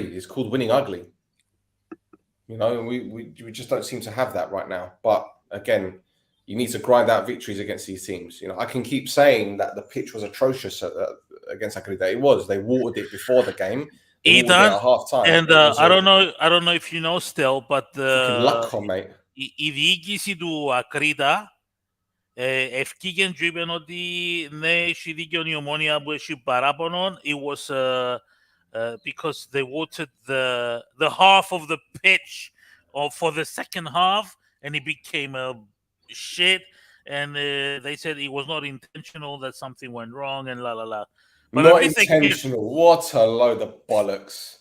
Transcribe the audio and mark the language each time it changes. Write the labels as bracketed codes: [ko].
[en] It's called winning ugly. You know, we just don't seem to have that right now. But again, you need to grind out victories against these teams. You know, I can keep saying that the pitch was atrocious against Akrida. It was. They watered it before the game. Ethan, at half time. And I don't know if you know Stel, but luck on, mate. [el] Η διοίκηση του Ακρίτα ευκήγεν και είπαν ότι ναι, έχει δίκιο η Ομόνια που έχει παράπονο. [en] It was because they watered the half of the pitch for the second half and it became a shit, and they said it was not intentional, that something went wrong and la la la. But not intentional. What a load of bollocks.